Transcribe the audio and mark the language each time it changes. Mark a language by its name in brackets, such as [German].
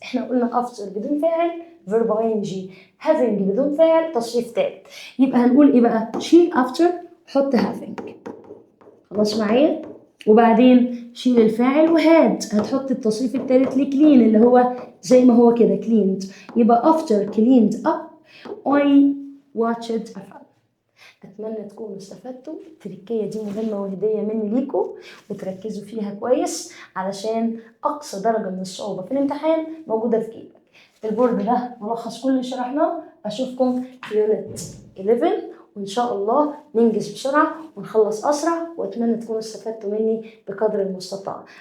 [Arabic] احنا قلنا after بدون فاعل verb ing، having بدون فاعل تصريف ثالث. يبقى هنقول ايه بقى؟ شيل after حط having، خلاص معايا؟ وبعدين شيل الفاعل وهاد هتحط التصريف الثالث لكلين اللي هو زي ما هو كده cleaned. [English] يبقى after cleaned up I watched a film. [Arabic] أتمنى تكونوا استفدتوا. التركية دي مهمة وهدية مني ليكم، وتركزوا فيها كويس علشان أقصى درجة من الصعوبة في الامتحان موجودة في جيبك. البورد ده ملخص كل اللي شرحناه. أشوفكم في يونت 11 وإن شاء الله ننجز بسرعة ونخلص أسرع، وأتمنى تكونوا استفدتوا مني بقدر المستطاع.